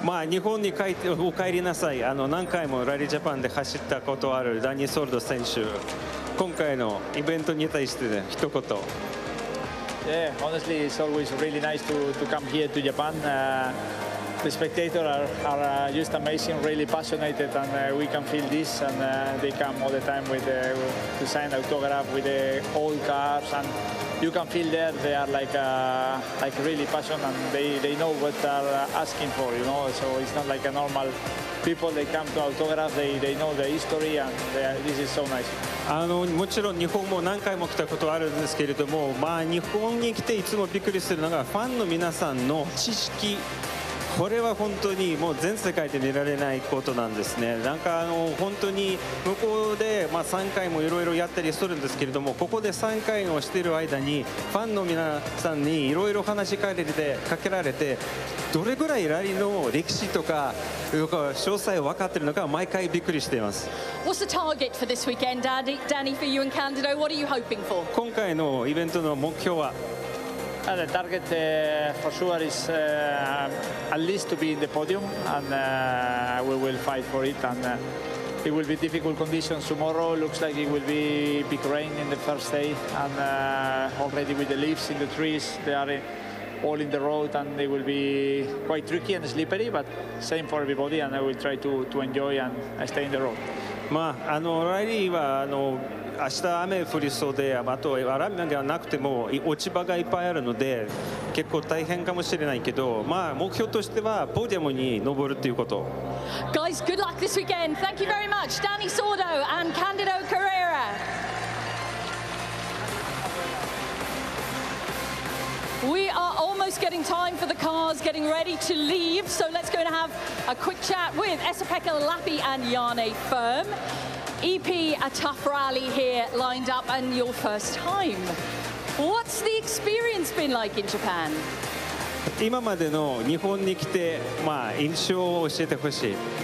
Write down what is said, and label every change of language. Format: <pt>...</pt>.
<ja>日本にお帰りなさい。何回もラリージャパンで走ったことあるダニー・ソルド選手、今回のイベントに対して一言。</ja> <en>Yeah, honestly, it's always really nice to come here to Japan. The spectators are just amazing, really passionate, and we can feel this. And they come all the time with to sign autograph with the old cars, and you can feel there they are like really passionate, and they know what they're asking for, you know. So it's not like a normal people. They come to autograph. They know the history, and this is so nice.</en> <ja>もちろん日本も何回も来たことあるんですけれども、日本に来ていつもびっくりするのがファンの皆さんの知識。これは本当にもう全世界で見られないことなんですね。なんか本当に向こうで3回もいろいろやったりするんですけれども、ここで3回をしている間にファンの皆さんにいろいろ話しかけられて、どれぐらいラリーの歴史とか詳細を分かっているのか毎回びっくりしています。</ja> <en>What's the target for this weekend, Danny, for you and Candido? What are you hoping for?</en> <ja>今回のイベントの目標は</ja> <en>The target for sure is at least to be in the podium, and we will fight for it. And it will be difficult conditions tomorrow. Looks like it will be big rain in the first day, and already with the leaves in the trees, they are all in the road, and they will be quite tricky and slippery. But same for everybody, and I will try to enjoy and stay in the road.</en> <ja>ラリーは明日雨降りそうで、あと雨がなくても落ち葉がいっぱいあるので結構大変かもしれないけど、目標としてはポディアムに登るということ。</ja> <en>Guys, good luck this weekend. Thank you very much, Danny Sordo and Candido Carrera. We are almost getting time for the cars, getting ready to leave. So let's go and have a quick chat with Esa-Pekka Lappi and Janne Firm. EP, a tough rally here lined up, and your first time. What's the experience been like in Japan?</en> <ja>今までの日本に来て、印象を教えてほしい。</ja>